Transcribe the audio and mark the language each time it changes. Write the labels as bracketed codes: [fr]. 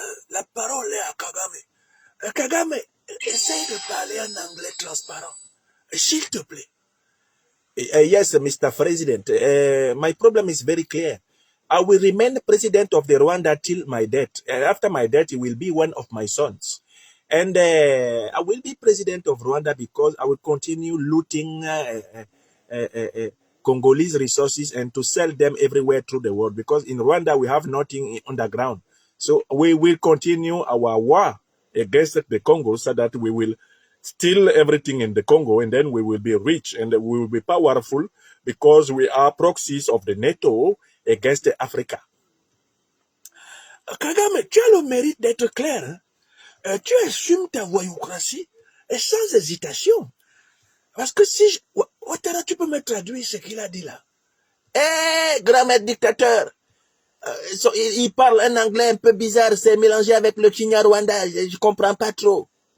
[fr] La parole est à Kagame. Kagame, essaye de parler en anglais transparent. S'il te plaît. [en] Yes, Mr. President. My problem is very clear. I will remain president of the Rwanda till my death. And after my death, he will be one of my sons. And I will be president of Rwanda because I will continue looting Congolese resources and to sell them everywhere through the world. Because in Rwanda, we have nothing underground. So we will continue our war against the Congo so that we will steal everything in the Congo and then we will be rich and we will be powerful because we are proxies of the NATO against Africa. [fr] Kagame, tu as le mérite d'être clair. Hein? Tu assumes ta voyoucratie et sans hésitation. Parce que si Ouattara, tu peux me traduire ce qu'il a dit là. Eh, grand maître dictateur, il parle un anglais un peu bizarre, c'est mélangé avec le Kinyarwanda, je comprends pas trop.